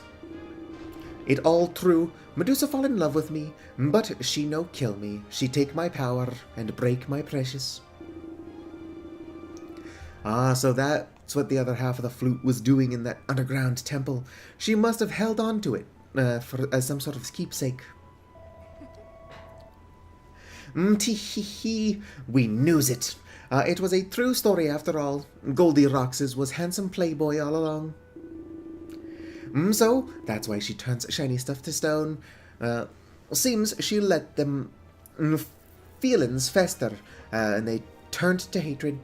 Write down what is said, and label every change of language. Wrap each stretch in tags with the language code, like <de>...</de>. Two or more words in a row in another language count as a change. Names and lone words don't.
<en>It all true, Medusa fall in love with me, but she no kill me, she take my power and break my precious. So that's what the other half of the flute was doing in that underground temple. She must have held on to it as some sort of keepsake. Tee-hee-hee, we knews it. It was a true story after all. Goldilocks was handsome playboy all along. So that's why she turns shiny stuff to stone. Seems she let them feelings fester, and they turned to hatred.</en>